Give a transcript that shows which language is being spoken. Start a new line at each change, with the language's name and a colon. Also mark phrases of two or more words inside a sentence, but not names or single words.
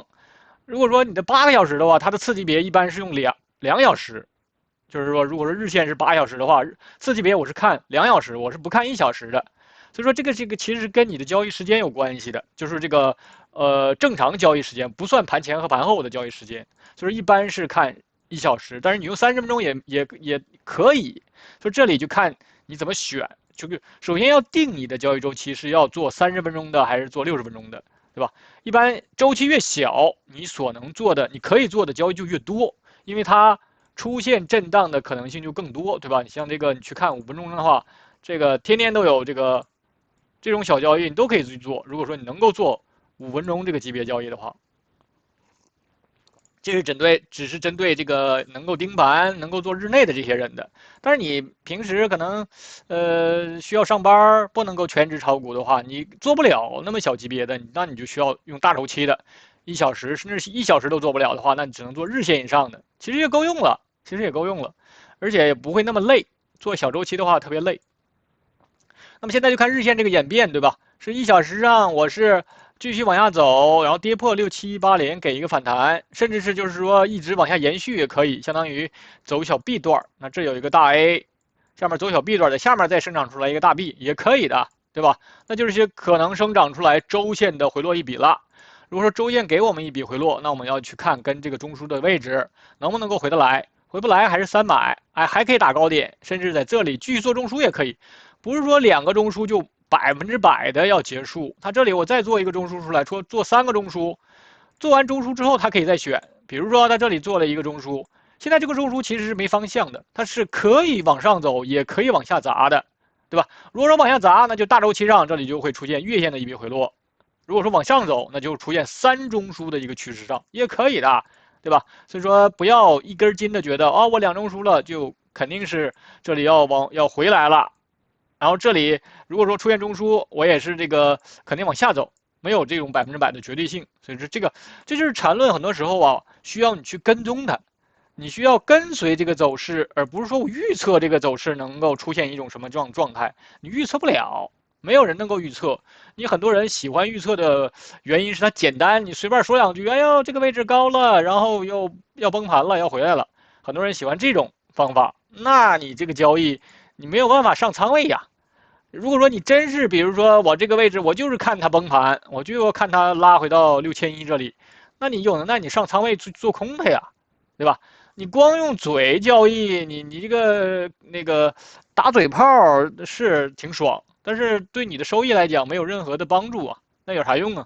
Chinese: 如果說你的8個小時的話，它的次級別一般是用2小時，就是說如果說日線是8小時的話，次級別我是看2小時，我是不看1小時的。所以說这個其實是跟你的交易時間有關係的，就是這個正常交易時間，不算盤前和盤後的交易時間，就是一般是看1小時，但是你用30分鐘也可以，就這裡就看你怎麼選，就是首先要定你的交易周期是要做30分鐘的還是做60分鐘的，對吧？一般周期越小，你所能做的，你可以做的交易就越多，因為它出現震盪的可能性就更多，对吧？你像這個你去看5分鐘的話，這個天天都有這種小交易，你都可以去做。如果說你能夠做5分鐘這個級別交易的話。這是只是針對這個能夠盯盤、能夠做日內的這些人的。但是你平時可能，需要上班，不能夠全職炒股的話，你做不了那麼小級別的，那你就需要用大周期的， 1小时，甚至1小时都做不了的话，那你只能做日线以上的，其实也够用了，其实也够用了，而且也不会那么累。做小周期的话特別累。那麼現在就看日線這個演變，對吧？是1小時上我是繼續往下走，然後跌破67180給一個反彈，甚至是就是說一直往下延續也可以，相當於走小 B 段。那這有一個大 A， 下面走小 B 段的，下面再生長出來一個大 B 也可以的，對吧？那就是些可能生長出來周線的回落一筆了。如果說周線給我們一筆回落，那我們要去看跟這個中樞的位置能不能夠回得來，回不來還是3買，哎，還可以打高點，甚至在這裡繼續做中樞也可以，不是說2個中樞就100%的要結束。它這裡我再做一個中樞出來，說做3個中樞，做完中樞之後它可以再選，比如說它這裡做了一個中樞，現在這個中樞其實是沒方向的，它是可以往上走，也可以往下砸的，對吧？如果說往下砸，那就大周期上這裡就會出現月線的一筆回落。如果說往上走，那就出現3中樞的一個趨勢上，也可以的，對吧？所以說不要一根筋的覺得我2中樞了，就肯定是這裡要回來了。然後這裡如果說出現中樞，我也是這個肯定往下走，沒有這種100%的絕對性。所以說這就是纏論，很多時候啊需要你去跟蹤它，你需要跟隨這個走勢，而不是說我預測這個走勢能夠出現一種什麼狀態，你預測不了。沒有人能夠預測，你很多人喜歡預測的原因是它簡單，你隨便說2句，哎呦這個位置高了，然後又要崩盤了，要回來了，很多人喜歡這種方法，那你這個交易你沒有辦法上倉位呀。如果說你真是比如說我這個位置我就是看它崩盤，我就要看它拉回到6100這裡，那你有能耐你上倉位做空它呀，對吧？你光用嘴交易，你這個那個打嘴炮是挺爽，但是對你的收益來講沒有任何的幫助啊，那有啥用啊？